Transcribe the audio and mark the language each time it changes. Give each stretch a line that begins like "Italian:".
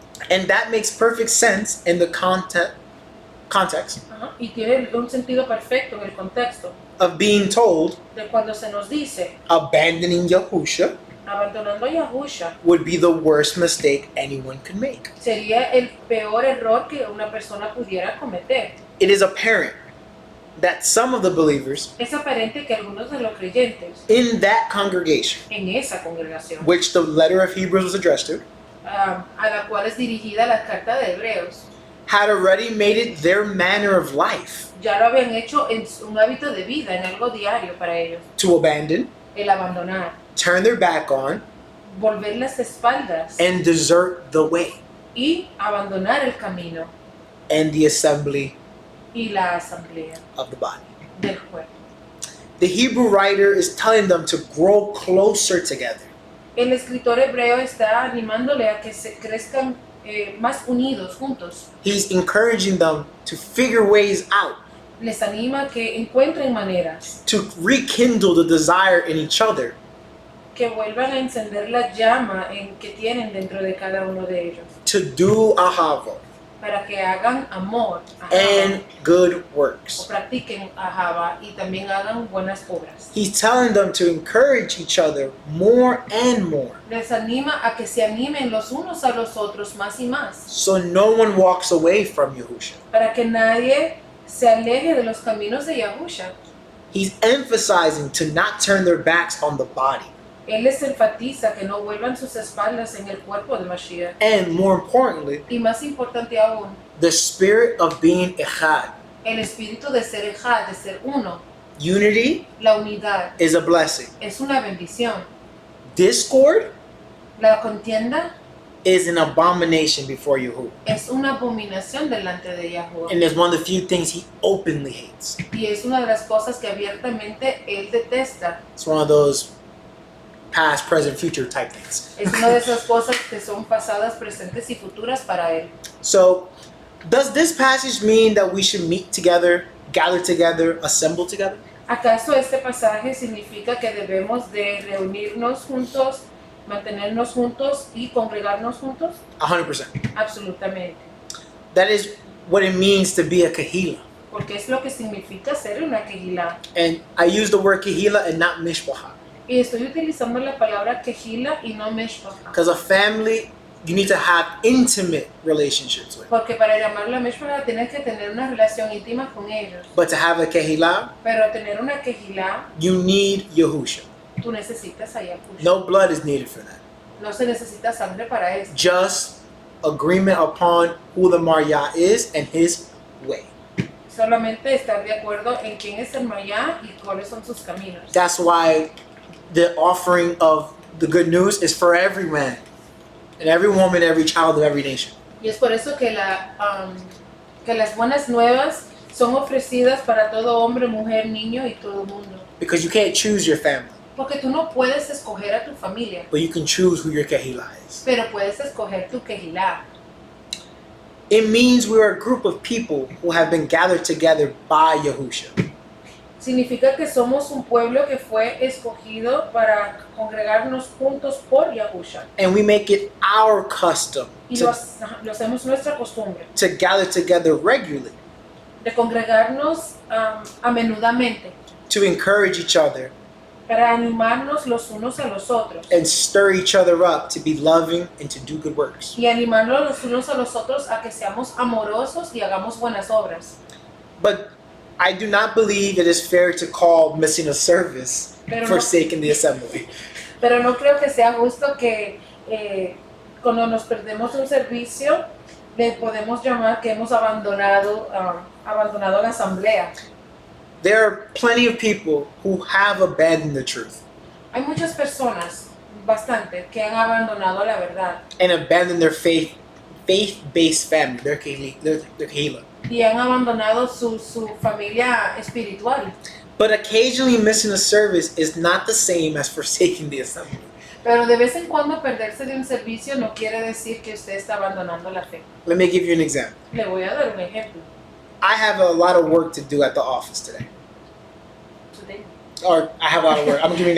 English: And that makes perfect sense in the context Ajá.
Spanish: Y tiene un sentido perfecto en el contexto
English: of being told
Spanish: de cuando se nos dice
English: abandoning Yahusha
Spanish: abandonando a Yahusha
English: would be the worst mistake anyone could make.
Spanish: sería el peor error que una persona pudiera cometer.
English: It is apparent that some of the believers
Spanish: Es aparente que algunos de los creyentes
English: in that congregation,
Spanish: en esa congregación,
English: which the letter of Hebrews was addressed to,
Spanish: a la cual es dirigida la carta de Hebreos,
English: had already made it their manner of life
Spanish: ya lo habían hecho en un hábito de vida, en algo diario para ellos,
English: to abandon,
Spanish: el abandonar,
English: turn their back on,
Spanish: volver las espaldas
English: and desert the way
Spanish: y abandonar el camino
English: and the assembly
Spanish: y la asamblea
English: of the body.
Spanish: del cuerpo.
English: The Hebrew writer is telling them to grow closer together.
Spanish: El escritor hebreo está animándole a que se crezcan más unidos, juntos.
English: He's encouraging them to figure ways out,
Spanish: Les anima a que encuentren maneras,
English: to rekindle the desire in each other,
Spanish: que vuelvan a encender la llama que tienen dentro de cada uno de ellos,
English: to do ahava
Spanish: para que hagan amor,
English: and good
Spanish: o
English: works.
Spanish: practiquen ahava y también hagan buenas obras.
English: He's telling them to encourage each other more and more,
Spanish: Les anima a que se animen los unos a los otros más y más,
English: so no one walks away from Yahusha.
Spanish: para que nadie se aleje de los caminos de Yahusha.
English: He's emphasizing to not turn their backs on the body,
Spanish: Él les enfatiza que no vuelvan sus espaldas en el cuerpo de Mashiach.
English: and more importantly,
Spanish: Y más importante aún,
English: the spirit of being echad.
Spanish: el espíritu de ser ejad, de ser uno.
English: Unity
Spanish: La unidad
English: is a blessing.
Spanish: es una bendición.
English: Discord
Spanish: La contienda
English: is an abomination before Yahuwah.
Spanish: es una abominación delante de Yahuwah.
English: And it's one of the few things he openly hates.
Spanish: Y es una de las cosas que abiertamente él detesta.
English: It's one of those past, present, future type things.
Spanish: Es una de esas cosas que son pasadas, presentes y futuras para él.
English: So, does this passage mean that we should meet together, gather together, assemble together?
Spanish: ¿Acaso este pasaje significa que debemos de reunirnos juntos, mantenernos juntos y congregarnos juntos?
English: 100%.
Spanish: Absolutamente.
English: That is what it means to be a kahila.
Spanish: Porque es lo que significa ser una kehilá.
English: And I use the word kahila and not mishpacha.
Spanish: Y estoy utilizando la palabra kehila y no mishpacha.
English: Because a family, you need to have intimate relationships with.
Spanish: Porque para llamarla mishpacha tienes que tener una relación íntima con ellos.
English: But to have a kahila,
Spanish: Pero tener una kehilá,
English: you need Yahusha.
Spanish: tú necesitas a Yahushua.
English: No blood is needed for that.
Spanish: No se necesita sangre para eso.
English: Just agreement upon who the Maria is and his way.
Spanish: solamente estar de acuerdo en quién es el Mayá y cuáles son sus caminos.
English: That's why the offering of the good news is for every man and every woman, every child of every nation.
Spanish: Y es por eso que, que las buenas nuevas son ofrecidas para todo hombre, mujer, niño y todo mundo.
English: Because you can't choose your family,
Spanish: Porque tú no puedes escoger a tu familia,
English: but you can choose who your kehillah is.
Spanish: pero puedes escoger tu Kehilá.
English: It means we are a group of people who have been gathered together by Yahusha.
Spanish: Significa que somos un pueblo que fue escogido para congregarnos juntos por Yahusha.
English: And we make it our custom
Spanish: Y lo hacemos nuestra costumbre,
English: to gather together regularly,
Spanish: de congregarnos a menudamente,
English: to encourage each other
Spanish: para animarnos los unos a los otros.
English: and stir each other up to be loving and to do good works.
Spanish: Y animarnos los unos a los otros a que seamos amorosos y hagamos buenas obras.
English: But I do not believe it is fair to call missing a service
Spanish: Pero no-
English: forsaking the assembly.
Spanish: Pero no creo que sea justo que cuando nos perdemos un servicio le podemos llamar que hemos abandonado la asamblea.
English: There are plenty of people who have abandoned the truth
Spanish: Hay muchas personas, bastante, que han abandonado la verdad
English: and abandoned their faith-based family, their kehillah.
Spanish: y han abandonado su familia espiritual.
English: But occasionally missing a service is not the same as forsaking the assembly.
Spanish: Pero de vez en cuando perderse de un servicio no quiere decir que usted está abandonando la fe.
English: Let me give you an example.
Spanish: Le voy a dar un ejemplo.
English: I have a lot of work to do at the office today. Or I have a lot of work. I'm gonna give you an